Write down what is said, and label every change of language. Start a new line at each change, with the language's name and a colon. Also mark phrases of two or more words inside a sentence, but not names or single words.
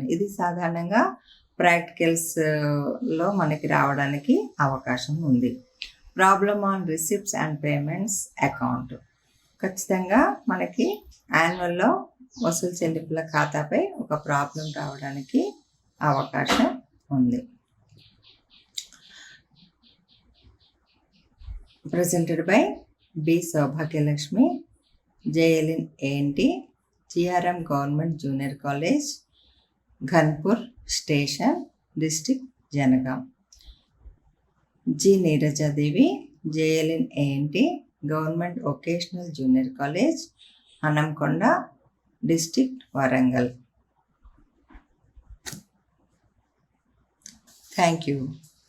Telugu: ఇది సాధారణంగా ప్రాక్టికల్స్లో మనకి రావడానికి అవకాశం ఉంది.
English: problem on receipts and payments account
Telugu: ఖచ్చితంగా మనకి యాన్యువల్లో వసూలు చెల్లింపుల ఖాతాపై ఒక ప్రాబ్లం రావడానికి అవకాశం ఉంది.
English: presented by B. Saubhagyalakshmi, JLN ANT, GRM Government Junior College, Ghanpur Station, District Janagam. G. Neeraja Devi, JLN ANT, Government Vocational Junior College, Hanamkonda, District Warangal. Thank you.